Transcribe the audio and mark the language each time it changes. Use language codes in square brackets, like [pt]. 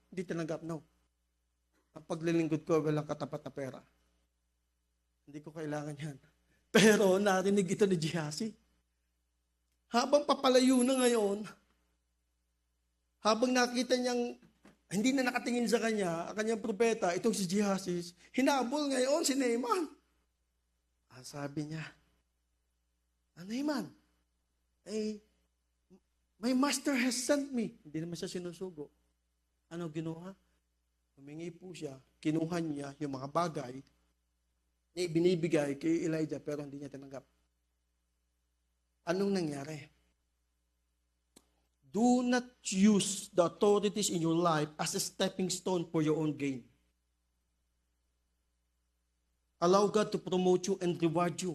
[tl] Hindi tinanggap, no. Ang paglilingkod ko, walang katapat na pera. Hindi ko kailangan yan. Pero narinig ito ni Gehazi. Habang papalayo na ngayon, habang nakita niyang hindi na nakatingin sa kanya, ang kanyang propeta, itong si Gehazi, hinabol ngayon si Naaman. Sabi niya, [en] Naaman, my master has sent me. [tl] Hindi naman siya sinusugo. Ano ginawa? Humingi po siya, kinuha niya yung mga bagay na binibigay kay Elijah pero hindi niya tinanggap. Anong nangyari? [en] Do not use the authorities in your life as a stepping stone for your own gain. Allow God to promote you and reward you.